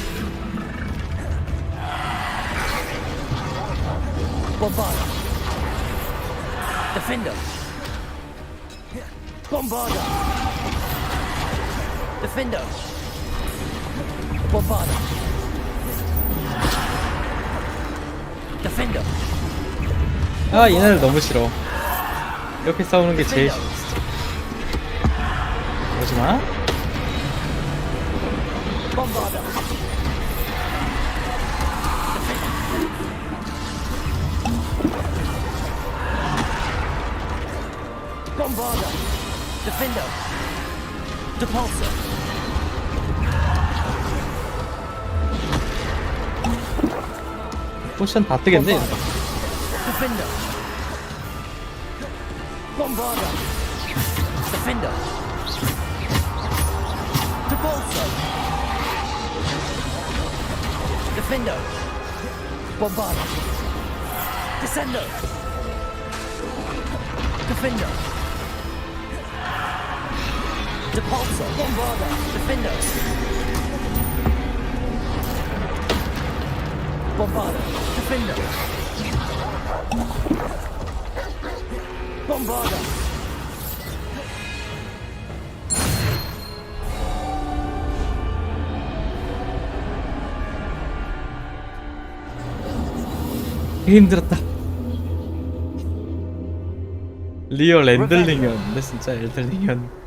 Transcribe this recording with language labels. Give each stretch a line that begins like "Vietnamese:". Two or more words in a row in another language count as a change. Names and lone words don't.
Korean: Bombarder. Defender. Bombarder. Defender. Bombarder. Defender. 아 얘네들 너무 싫어. 이렇게 싸우는 게 제일 싫어. 그러지마. Bombarder. Bombarder. Defender. Repulsor. 포션 다 뜨겠네. Defender. Bombarder. Defender. Repulsor. Defender. Bombarder. Descender. Defender. Repulsor. Bombarder. Defender. Bombarder. Defender. Bombarder. 힘들었다. 리얼 엔들링이었는데 진짜 엔들링이었는데.